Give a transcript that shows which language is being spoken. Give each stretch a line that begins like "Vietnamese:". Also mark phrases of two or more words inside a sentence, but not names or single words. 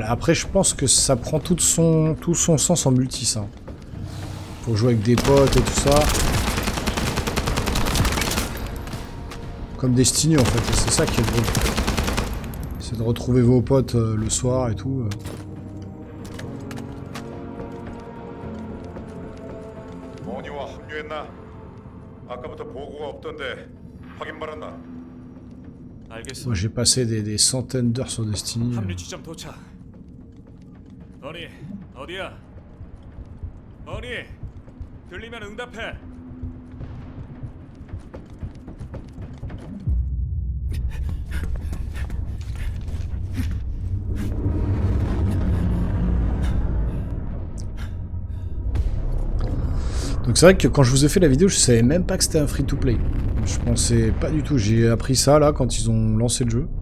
French: Après, je pense que ça prend tout son sens en multi, ça. Pour jouer avec des potes et tout ça. Comme Destiny, en fait. C'est ça qui est drôle. C'est de retrouver vos potes le soir et tout.
Korean: 모니와 합류했나? 아까부터 보고가 없던데 확인 받았나? 알겠어.
French: Moi, j'ai passé des centaines d'heures sur Destiny.
Korean: 합류 지점 도착. 버니, 어디야? 버니, 들리면 응답해.
French: Donc c'est vrai que quand je vous ai fait la vidéo, je savais même pas que c'était un free-to-play. Je pensais pas du tout. J'ai appris ça là quand ils ont lancé le jeu.